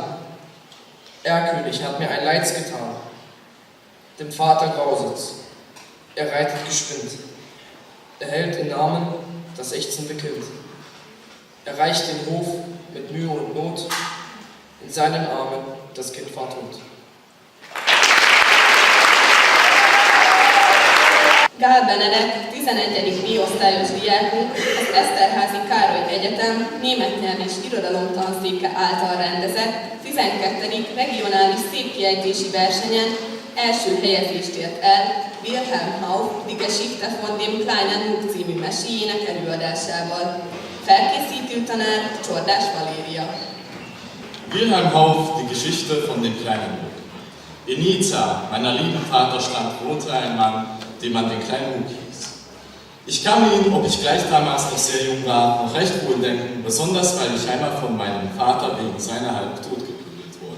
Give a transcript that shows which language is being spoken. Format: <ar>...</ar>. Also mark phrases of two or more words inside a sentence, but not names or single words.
<de>Erlkönig hat mir ein Leids getan. Dem Vater grauset's, er reitet geschwind. Er hält in Namen das ächzende Kind. Er reicht den Hof mit Mühe und Not, in seinen Armen das Kind war tot.</de> <hu>Gál-Benedek, 11. B-osztályos diákunk, az Eszterházy Károly Egyetem német nyelv és irodalom tanszéke által rendezett 12. regionális székkiejtési versenyen első helyezést ért el Wilhelm Hauff Die Geschichte von dem kleinen Muck című meséjének előadásával. Felkészítő tanár Csordás Valéria. Wilhelm Hauff Die Geschichte von dem kleinen Muck.</hu> <de>In Nizza, meiner lieben Vaterstadt, wohnte ein Mann, den man den kleinen Muck hieß. Ich kann ihn, ob ich gleich damals noch sehr jung war, noch recht wohl denken, besonders weil ich einmal von meinem Vater wegen seiner halb tot geprügelt wurde.</de>